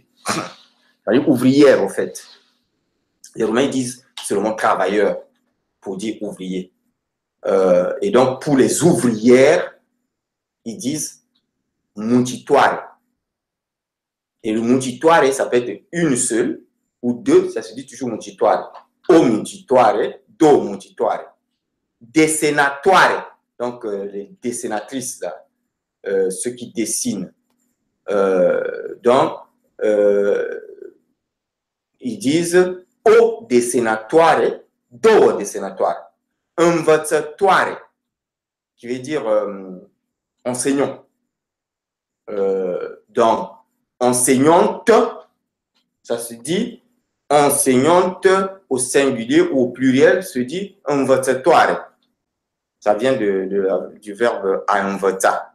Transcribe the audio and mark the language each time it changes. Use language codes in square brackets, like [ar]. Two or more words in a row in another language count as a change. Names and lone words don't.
[fr] C'est-à-dire ouvrière, en fait. Les Roumains disent seulement travailleur pour dire ouvrier. Et donc, pour les ouvrières, ils disent muncitoare. Et le muncitoare, ça peut être une seule ou deux, ça se dit toujours muncitoare. [ro] O muncitoare, do muncitoare. [fr] Dessinatoire, donc les dessinatrices, là, ceux qui dessinent. Donc, ils disent [ro] o dessinatoire, do dessinatoire. [fr] Învățătoare, qui veut dire enseignant. Donc, enseignante, ça se dit enseignante au singulier ou au pluriel, se dit învățătoare. Ça vient du verbe [ro] a învăța.